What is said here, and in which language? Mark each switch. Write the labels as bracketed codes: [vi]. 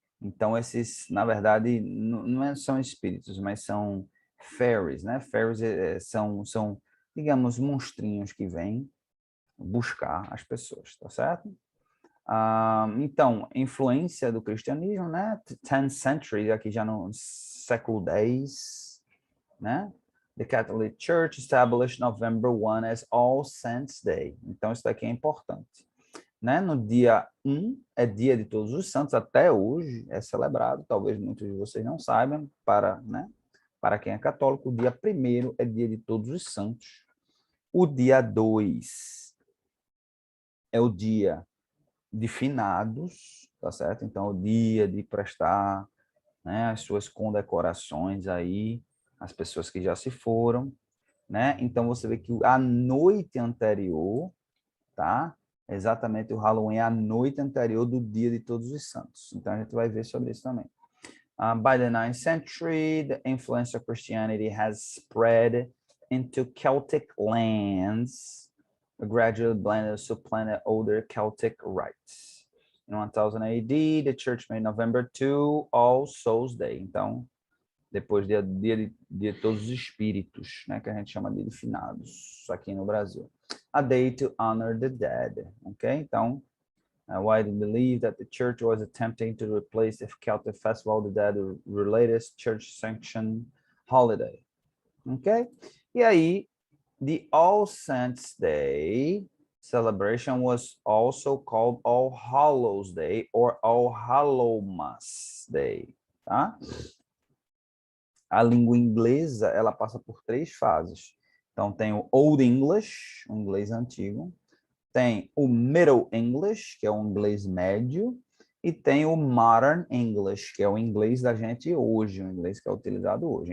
[pt] Então, esses, na verdade, não são espíritos, mas são fairies, né? Fairies são, digamos, monstrinhos que vêm buscar as pessoas, tá certo? Então, influência do cristianismo, né? [en] 10th century, [pt] aqui já no século X, né? [en] The Catholic Church established November 1 as All Saints Day. [pt] Então, isso daqui é importante. Né? No dia 1 é dia de Todos os Santos, até hoje é celebrado, talvez muitos de vocês não saibam, né? Para quem é católico, o dia 1º é dia de Todos os Santos. O dia 2 é o dia de finados, tá certo? Então, o dia de prestar, né, as suas condecorações aí, as pessoas que já se foram, né? Então, você vê que a noite anterior, tá? Exatamente, o Halloween é a noite anterior do dia de Todos os Santos. Então, a gente vai ver sobre isso também. [en] By the 9th century, the influence of Christianity has spread into Celtic lands, gradually blended supplanted older Celtic rites. In 1000 AD, the church made November 2 All Souls Day. [pt] Então, depois dia de todos os espíritos, né, que a gente chama de finados, aqui no Brasil. [en] A day to honor the dead, [pt] ok? Então, [en] why do you believe that the church was attempting to replace the Celtic Festival of the Dead related church-sanctioned holiday, ok? [pt] E aí, [en] the All Saints Day celebration was also called All Hallows Day or All Hallowmas Day, [pt] tá? A língua inglesa, ela passa por 3 fases. Então, tem o Old English, o inglês antigo. Tem o Middle English, que é o inglês médio. E tem o Modern English, que é o inglês da gente hoje, o inglês que é utilizado hoje.